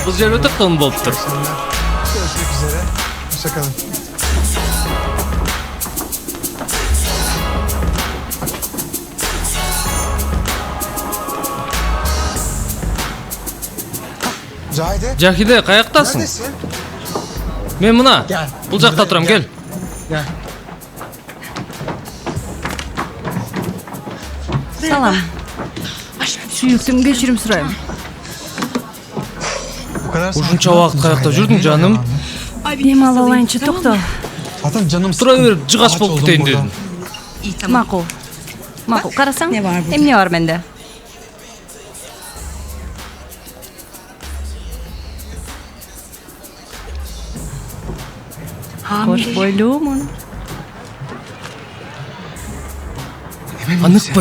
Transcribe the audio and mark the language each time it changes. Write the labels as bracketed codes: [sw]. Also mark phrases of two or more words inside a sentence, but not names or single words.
[ky] Bu jер өтө кыйын болуптур. [tr] Görüşmek üzere. Hoşçakalın. [ky] Жахиде, каяктасың? [tr] Neredesin? [ky] Мен мына. [tr] Gel. [ky] Бул жакта турам, кел. [tr] Gel. [ky] Салам. Сүйүктүм, кечирим сурайм. [tr] Bu kadar [ky] Ушунча убакыт каякта жүрдүң, жаным? Дем ала алайынчы, токто. [tr] Zaten canım [ky] Тура [tr] sıkkın. [ky] берип, жыгач [tr] Aç [ky] болуп [tr] oldum [ky] кетейин [tr] burada. [ky] дедим. Макул. Макул, карасаң? Эмне бар менде? Кош бойлуумун. Аныкпы?